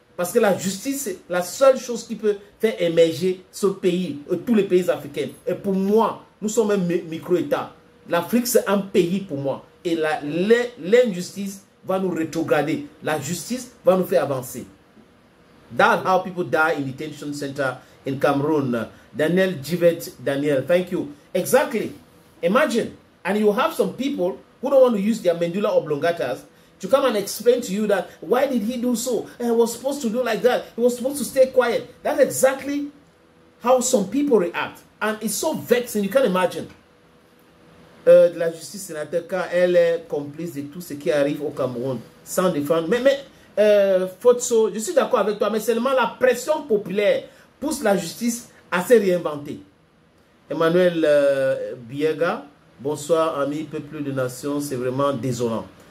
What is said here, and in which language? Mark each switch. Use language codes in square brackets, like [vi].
[fr] Parce que la justice, c'est la seule chose qui peut faire émerger ce pays, tous les pays africains. Et pour moi, nous sommes un micro-État. L'Afrique, c'est un pays pour moi. Et l'injustice va nous rétrograder. La justice va nous faire avancer. [en] That's how people die in detention center in Cameroon. Daniel Jivet, Daniel, thank you. Exactly. Imagine. And you have some people who don't want to use their medulla oblongatas to come and explain to you that, why did he do so? And he was supposed to do like that. He was supposed to stay quiet. That's exactly how some people react. And it's so vexing, you can't imagine. [fr] De la justice sénateur, quand elle est complice de tout ce qui arrive au Cameroun, sans défendre. Mais Fotso, je suis d'accord avec toi, mais seulement la pression populaire pousse la justice à se réinventer. Emmanuel Biega, bonsoir amis, peuple de nation, c'est vraiment désolant.